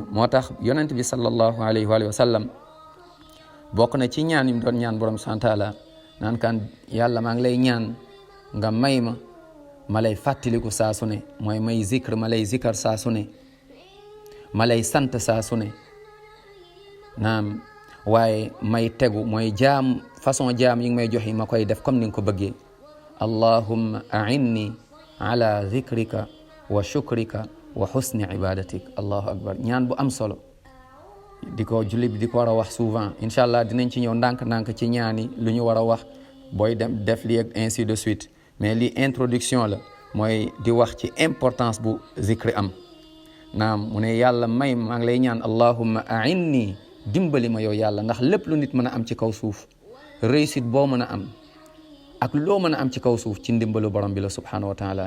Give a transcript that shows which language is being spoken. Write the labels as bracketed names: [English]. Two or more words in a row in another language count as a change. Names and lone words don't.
[Wolof] moo tax yonent bi [Arabic] صلى الله عليه وسلم [Wolof] bokk na ci ñaan yi mu doon ñaan borom [Arabic] سبحانه وتعالى, [Wolof] naan kan yàlla maa ngi lay ñaan nga may ma lay fàttaliku saa su ne, mooy may zikr, ma lay zikar saa su ne, ma lay sant saa su ne, naam waaye may tegu mooy jaam façon jaam yi nga may jox yi ma koy def comme ni nga ko bëggee. [Arabic] اللهم أعني على ذكرك وشكرك وحسن عبادتك. الله أكبر. [Wolof] ñaan bu am solo di ko julli bi di ko war a wax souvent. [Arabic] إن شاء الله [Wolof] dinañ ci ñëw ndànk-ndànk ci ñaani lu ñu war a wax booy dem def lii ak [French] ainsi de suite, [Wolof] mais lii introduction la, mooy di wax ci importance bu zikri am. naam mu ne yàlla maa ngi lay ñaan [Arabic] اللهم أعني, [Wolof] dimbali ma yow yàlla, ndax lépp lu nit mën a am ci kaw suuf, réussite boo mën a am ak loo mën a am ci kaw suuf ci ndimbalu borom bi la [Arabic] سبحانه وتعالى.